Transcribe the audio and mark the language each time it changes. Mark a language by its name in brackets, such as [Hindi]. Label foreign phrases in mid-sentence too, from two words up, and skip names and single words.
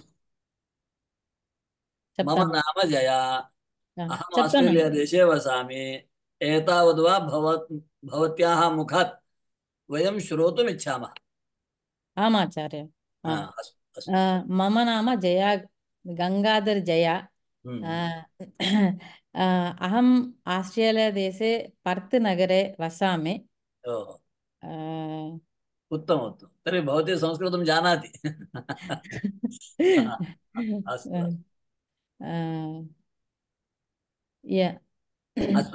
[Telugu] చెప్తాను. [Sanskrit] నామ జయ, అహం [Telugu] చెప్తాను. [Sanskrit] ఆస్ట్రేలియా దేశే వసామి, ఏతావద్వా భవత్యాః ముఖాత్ వయం శ్రోతుమిచ్చామः. ఆమాచార్య. అస్తు అస్తు. మమ నామ జయ, గంగాధర్ జయ. अहम् आस्ट्रेलियादेशे पर्त् नगरे वसामि. उत्तम उत्तम. तर्हि भवती संस्कृतं जानाति. अस्तु अस्तु.